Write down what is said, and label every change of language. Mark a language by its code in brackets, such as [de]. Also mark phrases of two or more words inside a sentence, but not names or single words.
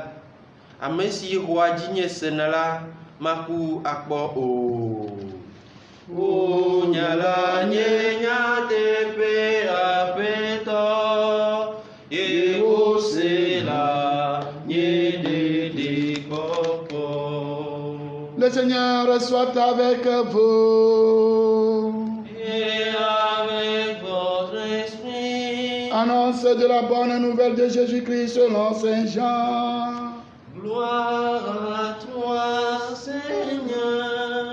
[ee] Ame si xɔa dzinye sena la, maku akpɔ o. O nya la nye nyateƒe Aƒetɔ, ye wose la nye ɖeɖekpɔkpɔ. [fr] Le Seigneur soit avec vous. Et avec votre esprit. Annonce de la bonne nouvelle de Jésus-Christ selon Saint Jean. Gloire à toi, Seigneur.